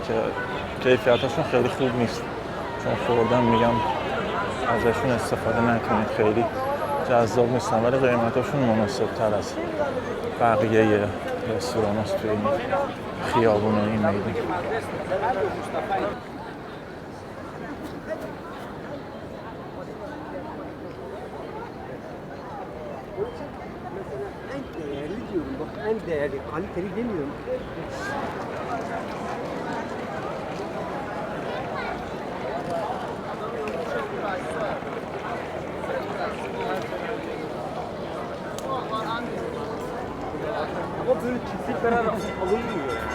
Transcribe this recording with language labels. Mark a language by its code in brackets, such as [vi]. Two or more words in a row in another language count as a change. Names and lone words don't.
[fa] که کیفیتاشون خیلی خوب نیست، چون خوردم میگم ازشون استفاده نکنید، خیلی جذاب نیستن، ولی قیمتاشون مناسب تر از بقیه رستوران هست توی این خیابون این میدون. [tr] En değerli diyorum, bak en değerli, kaliteli demiyorum. Ama böyle çiftlik beraber alınmıyor.